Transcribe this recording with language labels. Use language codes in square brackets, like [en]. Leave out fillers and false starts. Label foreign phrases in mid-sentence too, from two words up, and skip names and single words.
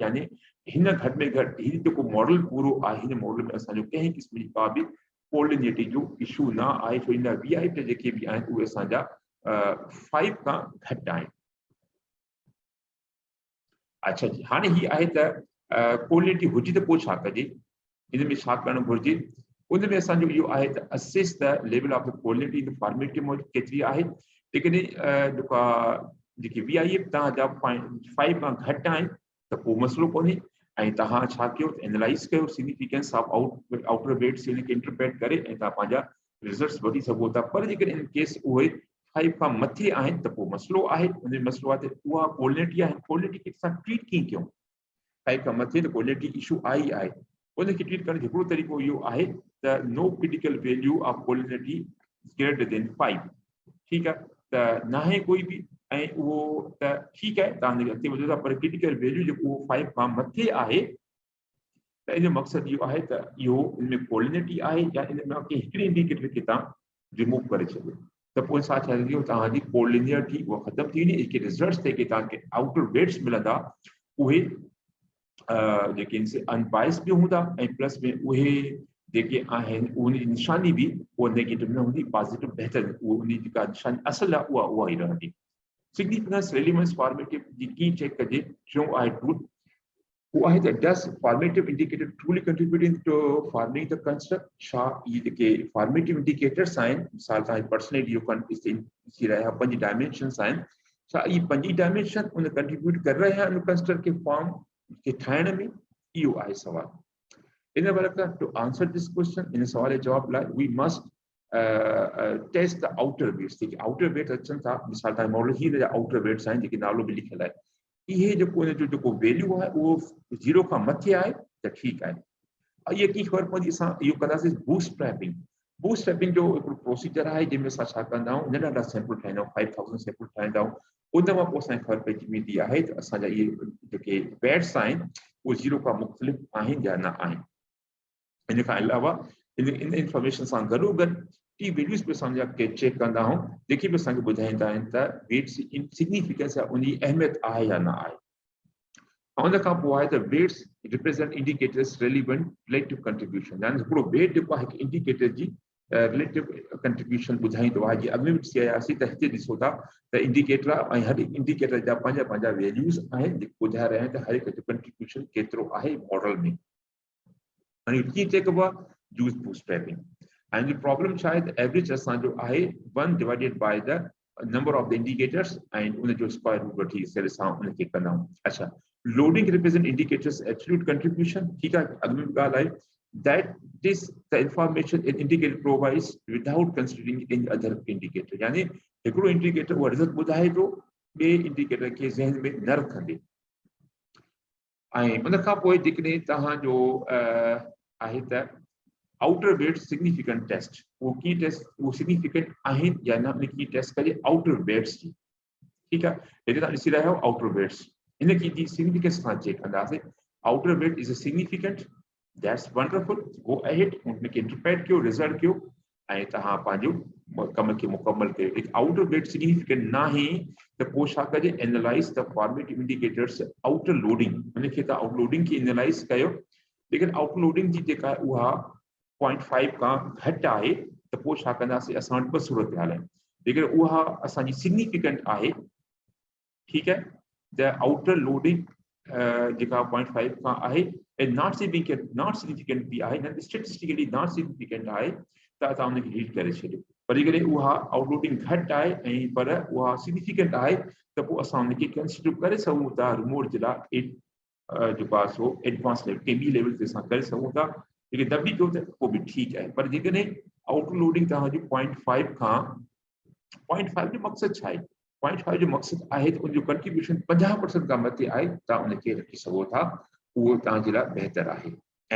[sd] यानी हिन घटि में घटि ही जेको मॉडल पूरो आहे, हिन मॉडल में असांजो कंहिं क़िस्म जी का बि कोलिनियरिटी जो इशू न आहे, छो इन VIF ते जेके बि आहिनि उहे असांजा 5 खां घटि आहिनि। अच्छा जी, हाणे ही आहे त कोलिनियरिटी हुजे त पोइ छा कजे, इन में छा करणु घुरिजे। उन में असांजो इहो आहे त [en] assess the level of the collinearity in formative mode [sd] केतिरी आहे। जेकॾहिं जेका जेकी VIF तव्हांजा 5 खां घटि आहिनि त पोइ मसइलो कोन्हे ऐं तव्हां छा कयो, एनालाइज़ कयो [en] significance of outer weights [sd] खे इंटरप्रेट करे ऐं तव्हां पंहिंजा रिज़ल्ट्स वठी सघो था। पर जेकॾहिं इन केस उहे 5 खां मथे आहिनि त पोइ मसइलो आहे। उन मसइलो आहे त उहा कोलिनियरिटी आहे, कोलिनियरिटी खे असां ट्रीट कीअं कयूं। 5 खां मथे त कोलिनियरिटी इशू आई आहे, उनखे ट्रीट करण जो हिकिड़ो तरीक़ो इहो आहे त [en] no critical value of collinearity greater than 5, [sd] ठीकु आहे। त न आहे कोई बि ऐं उहो त ठीकु आहे, तव्हां अॻिते वधो था, पर [en] critical value [sd] जेको 5 खां मथे आहे त इन जो मक़सदु इहो आहे त इहो इन में कोलिनियरिटी आहे या इन में हिकिड़े इंडिकेटर खे तव्हां रिमूव करे छॾियो त पोइ छा थींदो, तव्हांजी कोलिनियरिटी उहा ख़तमु थी वेंदी। जेके रिज़ल्ट्स जेके तव्हांखे [en] outer weights [sd] मिलंदा उहे जेके इनसे अनबाइस बि हूंदा ऐं प्लस में उहे जेके आहिनि उन जी निशानी बि उहा नेगेटिव न हूंदी, पॉजिटिव बहितर उहा उन जी जेका निशानी असुल आहे उहा ई रहंदी। [en] significance relevance formative [sd] जी कीअं चेक कजे, टियों आहे टूल, वो आहे त [en] does formative indicator truly contributing to forming the construct. [sd] छा ये जेके [en] formative indicators [sd] आहिनि, मिसाल तव्हां पर्सनैलिटी जो थी रहिया 5 डायमेंशंस आहिनि, छा ये 5 डायमेंशन उन [hi] कंट्रीब्यूट कर रहे हैं उन कंस्ट्रक्ट के फॉर्म के [sd] ठाहिण में, इहो आहे सवाल। इन वक़्तु [en] to answer this question, [sd] इन सवाल जे जवाब लाइ [en] we must test the outer weights. [sd] जेके [en] outer weights [sd] अचनि था, मिसाल तव्हां मॉडल ही [en] outer weights [sd] आहिनि जेके नालो बि लिखियल आहे, इहे जेको इन जो जेको वैल्यू आहे उहो 0 खां मथे आहे त ठीकु आहे। इहे कीअं ख़बर पवंदी, असां इहो कंदासीं बूटस्ट्रैपिंग। बूटस्ट्रैपिंग जो हिकिड़ो प्रोसीजर आहे जंहिंमें असां छा कंदा आहियूं, नंढा सैंपल ठाहींदा आहियूं, 5000 सैंपल ठाहींदा आहियूं। उन खां पोइ असांखे ख़बर पइजी वेंदी आहे त असांजा इहे जेके वेट्स आहिनि उहे 0 खां मुख़्तलिफ़ आहिनि या न आहिनि। इन खां अलावा इन इंफॉर्मेशन सां गॾोगॾु [en] t values [sd] बि असांजा चेक कंदा आहियूं, जेके बि असांखे ॿुधाईंदा आहिनि त वेट्स सिग्निफिकेंस या उन जी अहमियत आहे या न आहे। उन खां पोइ आहे त [en] weights represent indicators relevant relative contribution, [sd] यानी हिकिड़ो वेट जेको आहे हिकु इंडिकेटर जी [en] relative contribution [sd] ॿुधाईंदो आहे। जीअं अॻु में बि चयासीं त हिते ॾिसो था त इंडिकेटर ऐं हर इंडिकेटर जा पंहिंजा वैल्यूज़ आहिनि जेके ॿुधाए रहिया आहिनि त हर हिकु जो कंट्रीब्यूशन केतिरो आहे मॉडल में। हाणे कीअं चेक कबो आहे, यूज़ बूटस्ट्रैपिंग। ऐं प्रॉब्लम छा आहे त एवरेज असांजो आहे 1 [en] divided by the number of the indicators [sd] ऐं उन जो [en] square root [sd] वठी करे असां उनखे कंदा आहियूं। [en] अच्छा, loading represent indicators absolute contribution, [sd] ठीकु आहे, अॻु में बि ॻाल्हि आहे [en] that this the information an indicator provides without considering any other indicator, [sd] यानी हिकिड़ो इंडिकेटर उहा रिज़ल्ट ॿुधाए थो ॿिए इंडिकेटर खे ज़हन में न रखंदे। ऐं उन खां पोइ जेकॾहिं तव्हांजो आहे त [en] outer weight significant test, [sd] उहो कीअं टेस्ट, उहो सिग्निफिकेंट आहिनि या न, उन कीअं टेस्ट कजे [en] outer weights [sd] जी, ठीकु आहे। हिते तव्हां ॾिसी रहिया आहियो [en] outer weights, [sd] हिन की जी सिग्निफिकेंस सां चेक कंदासीं। [en] outer weight is a significant, that's wonderful, go ahead, [sd] उनखे इंटरप्रेट कयो, रिज़ल्ट कयो ऐं तव्हां पंहिंजो कम खे मुकमल कयो। [en] outer weight significant [sd] न आहे त पोइ छा कजे, [en] analyze the formative indicators outer loading, [sd] उनखे तव्हां [en] out loading [sd] खे एनालाइज़ कयो। लेकिन [en] out loading [sd] जी जेका उहा 0.5 खां घटि आहे त पोइ छा कंदासीं असां वटि ॿ सूरत हाल आहिनि लेकिन उहा असांजी सिग्निफिकेंट आहे ठीकु आहे [en] the outer loading [sd] जेका 0.5 खां आहे ऐं [en] not significant [sd] बि आहे न [en] statistically not significant [sd] आहे त असां हुनखे रीड करे छॾियो पर जेकॾहिं उहा आउटलोडिंग घटि आहे ऐं पर उहा सिग्निफिकेंट आहे त पोइ असां हुनखे कंसिडर करे सघूं था रिमोट जे लाइ जेको आहे सो [en] advance level [sd] के बी लेवल ते असां करे सघूं था लेकिन दॿी पियो त पोइ बि ठीकु आहे पर जेकॾहिं आउटलोडिंग तव्हांजी 0.5 खां 0.5 जो मक़सदु छा आहे 0.5 जो मक़सदु आहे त उनजो कंट्रीब्यूशन 50% खां मथे आहे तव्हां उनखे रखी सघो था उहो तव्हांजे लाइ बहितर आहे ऐं